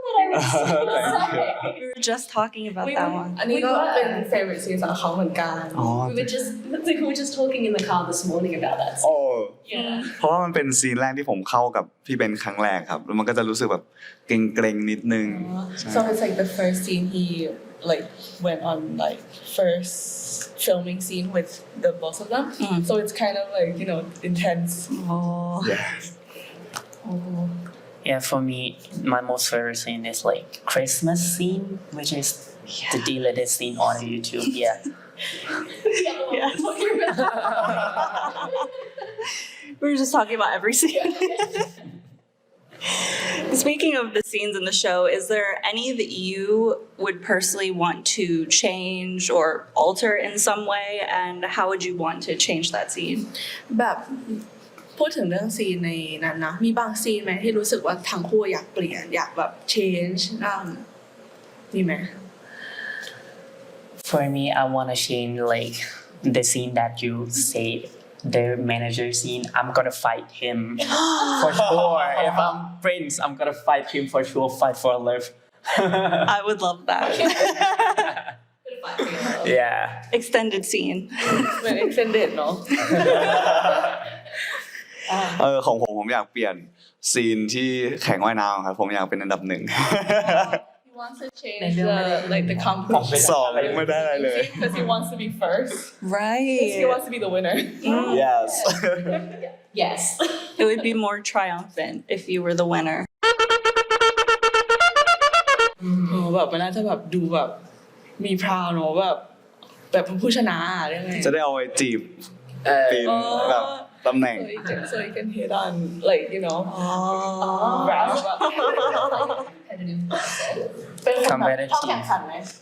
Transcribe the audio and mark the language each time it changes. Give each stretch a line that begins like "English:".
English: We were just talking about that one.
Thai: อันนี้ก็เป็น
English: favorite scene
Thai: ของเขาเหมือนกัน
English: we were just talking in the car this morning about that. โอ้ Yeah.
Thai: เพราะว่ามันเป็นซีนแรกที่ผมเข้ากับพี่เบนครั้งแรกครับแล้วมันก็จะรู้สึกแบบเกรงๆนิดนึง
English: So it's like the first scene he like went on like first filming scene with the both of them. So it's kind of like, you know, intense. Oh. Yeah, for me, my most favorite scene is like Christmas scene, which is the deleted scene on YouTube. Yeah. We were just talking about every scene. Speaking of the scenes in the show, is there any that you would personally want to change or alter in some way, and how would you want to change that scene?
Thai: แบบพูดถึงเรื่องซีนในนั้นนะมีบางซีนไหมที่รู้สึกว่าทั้งคู่อยากเปลี่ยนอยากแบบ change มีไหม
English: For me, I want to change like the scene that you say, the manager scene. I'm gonna fight him for sure. If I'm Prince, I'm gonna fight him for sure. Fight for love. I would love that. Yeah. Extended scene.
Thai: เหมือน extended เนาะ ของผมอยากเปลี่ยนซีนที่แข่งว่ายน้ำครับผมอยากเป็นอันดับหนึ่ง
English: He wants to change the competition
Thai: สองไม่ได้อะไรเลย
English: because he wants to be first Right. he wants to be the winner yes Yes. It would be more triumphant if you were the winner.
Thai: แบบมันน่าจะแบบดูแบบมีพราวเนาะแบบเป็นผู้ชนะได้ไง จะได้เอาไว้จีบปีนแบบตำแหน่ง
English: so you can hit on like you know brag about
Thai: เป็นคนแบบชอบแข่งขันไหม